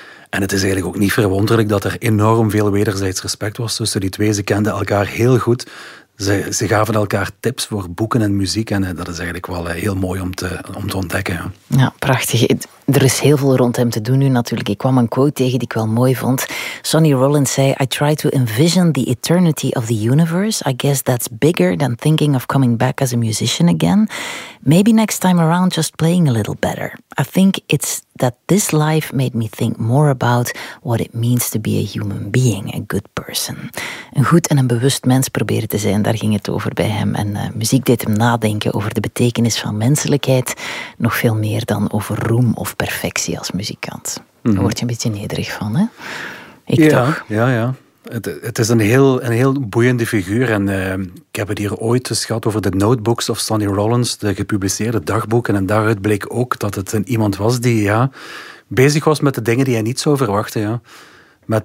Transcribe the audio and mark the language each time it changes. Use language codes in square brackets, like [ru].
[nl] En het is eigenlijk ook niet verwonderlijk dat er enorm veel wederzijds respect was tussen die twee. Ze kenden elkaar heel goed. Ze gaven elkaar tips voor boeken en muziek. En dat is eigenlijk wel heel mooi om te ontdekken. Ja, prachtig. Er is heel veel rond hem te doen nu natuurlijk. Ik kwam een quote tegen die ik wel mooi vond. Sonny Rollins zei: [en] I try to envision the eternity of the universe. I guess that's bigger than thinking of coming back as a musician again. Maybe next time around just playing a little better. I think it's that this life made me think more about what it means to be a human being, a good person. [nl] Een goed en een bewust mens proberen te zijn, daar ging het over bij hem. En muziek deed hem nadenken over de betekenis van menselijkheid, nog veel meer dan over roem of perfectie als muzikant. Mm-hmm. Daar word je een beetje nederig van, hè? Ik toch? Het is een heel boeiende figuur en ik heb het hier ooit eens gehad over de Notebooks of Sonny Rollins, de gepubliceerde dagboeken, en daaruit bleek ook dat het iemand was die bezig was met de dingen die hij niet zou verwachten. Ja.